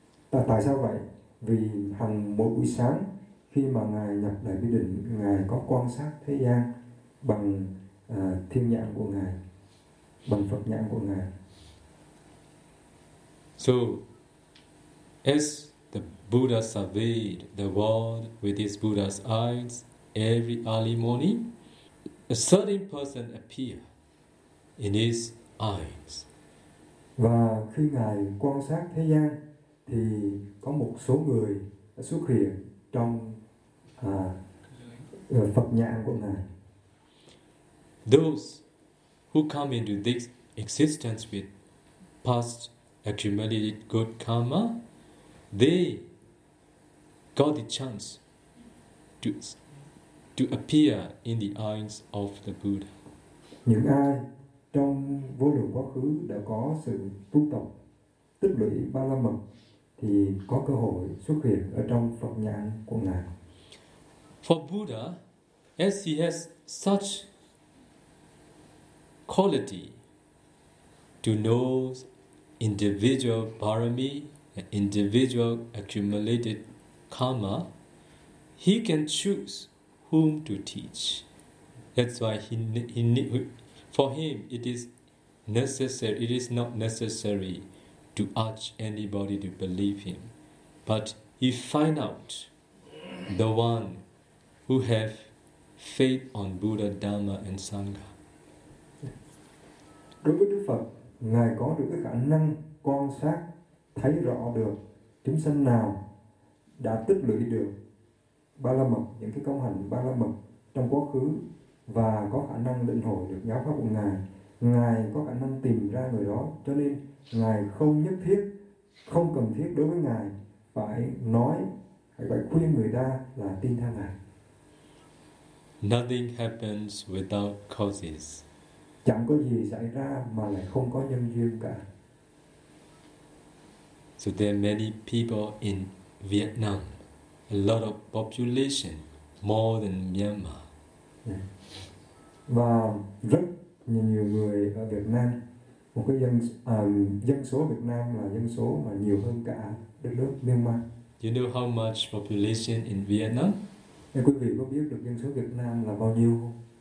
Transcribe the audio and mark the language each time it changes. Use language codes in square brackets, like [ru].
[vi] Tại sao vậy? Vì hằng mỗi buổi sáng khi mà ngài nhập đại bi định, ngài có quan sát thế gian bằng thiên nhãn của ngài. Bằng Phật nhãn của ngài. [en] So, as the Buddha surveyed the world with his Buddha's eyes every early morning, a certain person appeared in his eyes. [vi] Và khi ngài quan sát thế gian, thì có một số người xuất hiện trong Phật nhãn của ngài. [en] Those who come into this existence with past accumulated good karma, they got the chance to appear in the eyes of the Buddha. [vi] Những ai trong vô lượng quá khứ đã có sự tu tập tích lũy ba la mật thì có cơ hội xuất hiện ở trong Phật nhãn của ngài. [en] For Buddha, as he has such quality to know individual parami and individual accumulated karma, he can choose whom to teach. That's why for him it is necessary, it is not necessary to urge anybody to believe him, but he find out the one who have faith on Buddha, Dhamma and Sangha. [vi] Đối với Đức Phật, ngài có được cái khả năng quan sát, thấy rõ được chúng sanh nào đã tích lũy được ba la mật, những cái công hạnh ba la mật trong quá khứ và có khả năng lĩnh hội được giáo pháp của ngài. Ngài có khả năng tìm ra người đó, cho nên ngài không cần thiết đối với ngài phải khuyên người ta là tin theo ngài. [en] Nothing happens without causes. [vi] Chẳng có gì xảy ra mà lại không có nhân duyên cả. [en] So there are many people in Vietnam, a lot of population, more than Myanmar. [vi] Và rất nhiều người ở Việt Nam, một cái dân số Việt Nam là dân số mà nhiều hơn cả đất nước Myanmar. [en] You know how much population in Vietnam? [vi] Quý vị có biết được dân số Việt Nam là bao nhiêu không?